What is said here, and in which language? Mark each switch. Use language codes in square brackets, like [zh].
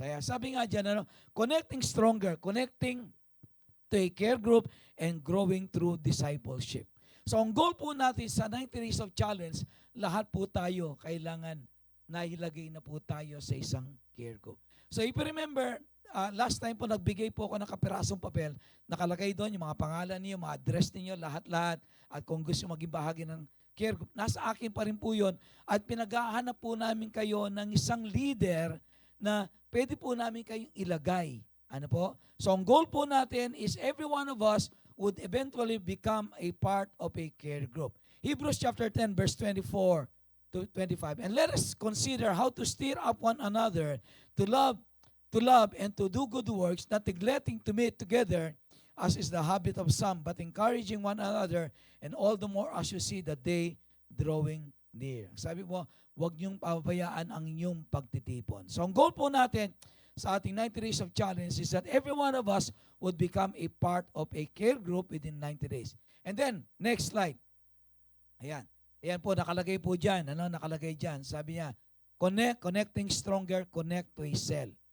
[tl] Kaya sabi nga dyan, [en] connecting stronger, connecting to a care group and growing through discipleship. [tl] So ang goal po natin sa 90 Days of Challenge, lahat po tayo kailangan nahilagay na po tayo sa isang care group. So if you remember, last time po nagbigay po ako ng kapirasong papel, nakalagay doon yung mga pangalan niyo, mga address niyo, lahat-lahat, at kung gusto maging bahagi ng care group, nasa akin pa rin po yun, at pinaghahanap po namin kayo ng isang leader na pwede po namin kayong ilagay. Ano po? [en] So [tl] ang goal po natin [en] is every one of us would eventually become a part of a care group. Hebrews chapter 10 verse 24 to 25. And let us consider how to stir up one another to love and to do good works, not neglecting to meet together as is the habit of some, but encouraging one another, and all the more as you see the day drawing near. [tl] Sabi mo, huwag niyong pabayaan ang inyong pagtitipon. [en] So [tl] ang goal po natin sa ating [en] 90 Days of Challenge is that every one of us would become a part of a care group within 90 days. And then, next slide. [tl] Ayan. Ayan po, nakalagay po dyan. Nakalagay dyan. Sabi niya, [en] connecting stronger, connect to a cell.